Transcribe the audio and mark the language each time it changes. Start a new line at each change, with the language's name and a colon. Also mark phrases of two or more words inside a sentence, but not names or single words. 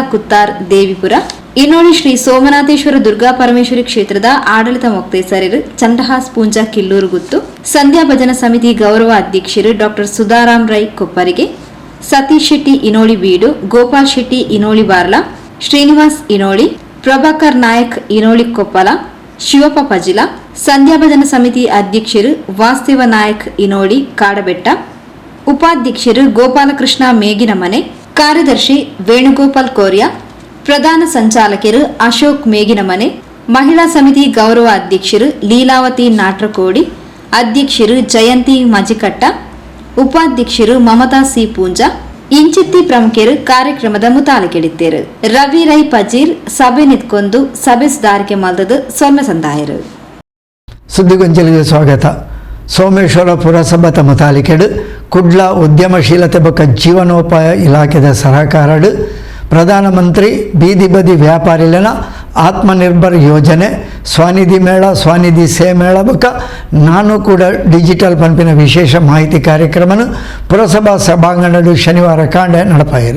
Tulu: ಕುತ್ತಾರ್ ದೇವಿಪುರ ಇನೋಳಿ ಶ್ರೀ ಸೋಮನಾಥೇಶ್ವರ ದುರ್ಗಾ ಪರಮೇಶ್ವರಿ ಕ್ಷೇತ್ರದ ಆಡಳಿತ ಮೊಕ್ತೇಸರರು ಚಂಡಹಾಸ್ ಪೂಂಜಾ ಕಿಲ್ಲೂರು ಗುತ್ತು ಸಂಧ್ಯಾ ಭಜನಾ ಸಮಿತಿ ಗೌರವ ಅಧ್ಯಕ್ಷರು ಡಾಕ್ಟರ್ ಸುಧಾರಾಮ್ ರೈ ಕೊಪ್ಪರಿಗೆ ಸತೀಶ್ ಶೆಟ್ಟಿ ಇನೋಳಿ ಬೀಡು ಗೋಪಾಲ್ ಶೆಟ್ಟಿ ಇನೋಳಿ ಬಾರ್ಲಾ ಶ್ರೀನಿವಾಸ್ ಇನೋಳಿ ಪ್ರಭಾಕರ್ ನಾಯಕ್ ಇನೋಳಿ ಕೊಪ್ಪಲ ಶಿವಪ್ಪ ಪಜಿಲ ಸಂಧ್ಯಾ ಭಜನಾ ಸಮಿತಿ ಅಧ್ಯಕ್ಷರು ವಾಸ್ತವ ನಾಯಕ್ ಇನೋಳಿ ಕಾಡಬೆಟ್ಟ ಉಪಾಧ್ಯಕ್ಷರು ಗೋಪಾಲಕೃಷ್ಣ ಮೇಗಿನಮನೆ ಕಾರ್ಯದರ್ಶಿ ವೇಣುಗೋಪಾಲ್ ಕೋರ್ಯ ಪ್ರಧಾನ ಸಂಚಾಲಕರು ಅಶೋಕ್ ಮೇಗಿನಮನೆ ಮಹಿಳಾ ಸಮಿತಿ ಗೌರವ ಅಧ್ಯಕ್ಷರು ಲೀಲಾವತಿ ನಾಟ್ರಕೋಡಿ ಅಧ್ಯಕ್ಷರು ಜಯಂತಿ ಮಜಿಕಟ್ಟ ಉಪಾಧ್ಯಕ್ಷರು ಮಮತಾ ಸಿ ಪೂಂಜಾ ಇಂಚಿತ್ತಿ ಪ್ರಮುಖರು ಕಾರ್ಯಕ್ರಮದ ಮುತಾಲಿಕೆಡಿದ್ದೇರು ರವಿ ರೈ ಪಜೀರ್ ಸಭೆ ನಿಂತ್ಕೊಂಡು ಸಭೆ ಸುಧಾರಿಕೆ ಮಲ್ದದು ಸೊಮ್ಮೆ ಸಂದಾಯರು
Kannada: ಸುದ್ದಿಗೊಂಚಲಿಗೆ ಸ್ವಾಗತ.
Tulu: ಸೋಮೇಶ್ವರ ಪುರಸಭಾ ಮುತಾಲಿಕೆಡು ಕುಡ್ಲ ಉದ್ಯಮಶೀಲತೆ ಬೊಕ್ಕ ಜೀವನೋಪಾಯ ಇಲಾಖೆದ ಸಹಕಾರಡು ಪ್ರಧಾನಮಂತ್ರಿ ಬೀದಿ ಬದಿ ವ್ಯಾಪಾರಿಲನ ಆತ್ಮನಿರ್ಭರ್ ಯೋಜನೆ ಸ್ವಾನಿಧಿ ಮೇಳ ಸ್ವಾನಿಧಿ ಸೇ ಮೇಳ ಬೊಕ್ಕ ನಾನು ಕೂಡ ಡಿಜಿಟಲ್ ಪಂಪಿನ ವಿಶೇಷ ಮಾಹಿತಿ ಕಾರ್ಯಕ್ರಮನು ಪುರಸಭಾ ಸಭಾಂಗಣಡು ಶನಿವಾರ ಕಾಂಡೆ ನಡಪಾಯಿರು.